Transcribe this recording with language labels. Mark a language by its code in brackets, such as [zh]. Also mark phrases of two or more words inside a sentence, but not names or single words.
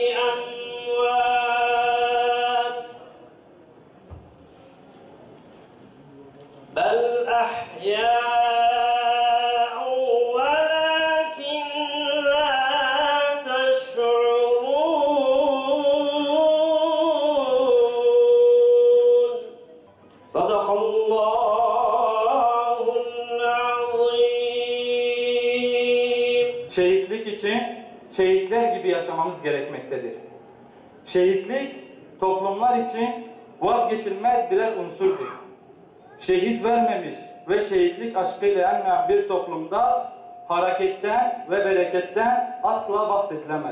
[ar] أموات بل أحياء ولكن لا تشعرون صدق الله العظيم. [tr] Şehitlik için şehitler gibi yaşamamız gerekmektedir. Şehitlik toplumlar için vazgeçilmez birer unsurdur. Şehit vermemiş ve şehitlik aşkıyla yanmayan bir toplumda hareketten ve bereketten asla bahsedilemez.